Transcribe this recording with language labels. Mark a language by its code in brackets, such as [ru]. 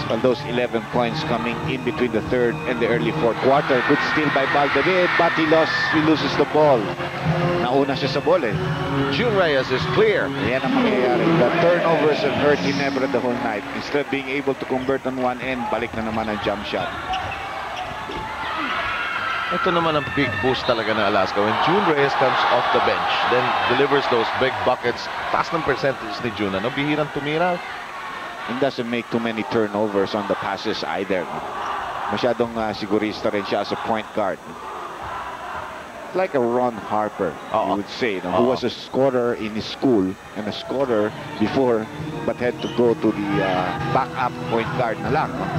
[en] Well, those 11 points coming in between the third and the early fourth quarter. Good steal by Baldavid, but he loses the ball. [tl] Nauna siya sa ball eh. [en] June Reyes is clear. [tl] Yan ang mangyayari. [en] The turnovers have hurt Ginebra the whole night. Instead of being able to convert on one end, [tl] balik na naman ang jump shot. Ito naman ang big boost talaga ng Alaska. [en] When June Reyes comes off the bench, then delivers those big buckets. [tl] Taas ng percentage ni June. Ano, bihirang tumira. [en] And doesn't make too many turnovers on the passes either. [tl] Masyadong sigurista rin siya [en] as a point guard. Like a Ron Harper, you would say, who was a scorer in his school and a scorer before, but had to go to the backup point guard [tl] na lang.